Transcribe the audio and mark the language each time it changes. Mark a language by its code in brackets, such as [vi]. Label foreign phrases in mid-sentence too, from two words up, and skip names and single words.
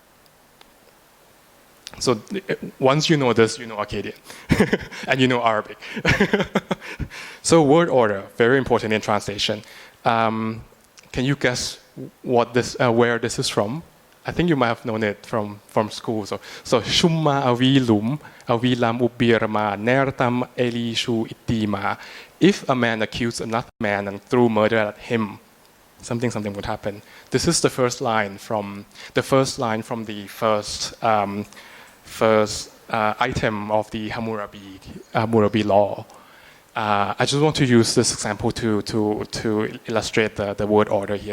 [en] So once you know this, you know Akkadian. And you know Arabic. So word order, very important in translation. Can you guess where this is from? I think you might have known it from school. [akk] So shumma avilum avilam ubirama nertam elishu itima. [en] If a man accused another man and threw murder at him, something would happen. This is the first line from the first item of the Hammurabi law. I just want to use this example to illustrate the word order here.